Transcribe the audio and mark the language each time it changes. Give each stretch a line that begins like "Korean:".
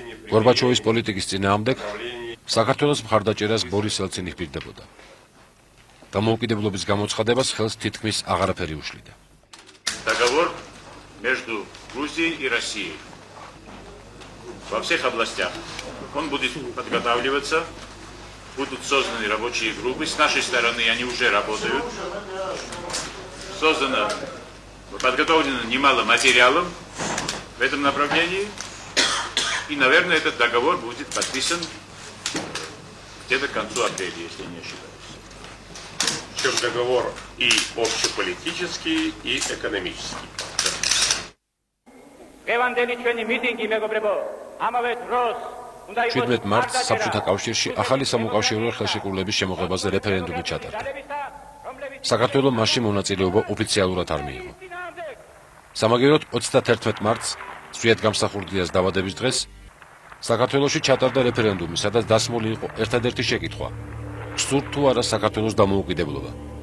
Georgian: გორბაჩოვის პოლიტიკის წინააღმდეგ საქართველოს მხარდაჭერას ბორის ელცინი ჰპირდებოდა. დამოუკიდებლობის გამოცხადებას ხელს თითქმის აღარაფერი უშლიდა.
Russian: Договор между Грузией и Россией. Во всех областях. Он будет подготавливаться. Будут созданы рабочие группы. С нашей стороны они уже работают. Подготовлено немало материалов в этом направлении. И, наверное, этот договор будет подписан где-то к концу апреля, если не ошибаюсь. Причем договор и общеполитический, и экономический.
Georgian: Евангелие ჩვენი მიტინგი მეგობრებო, ამავე დროს 17 მარტს საბჭოთა კავშირში ახალი სამოუკავშირო ხელშეკრულების შემოღებაზე რეფერენდუმი ჩატარდა. საქართველოს მასში მონაწილეობა ოფიციალურად არ მიიღო. სამაგიეროდ 31 მარტს ზვიადგამსახურდიას დაბადების დღეს საქართველოში ჩატარდა რეფერენდუმი, სადაც დასმული იყო ერთადერთი შეკითხვა: გსურთ თუ არა საქართველოს დამოუკიდებლობა?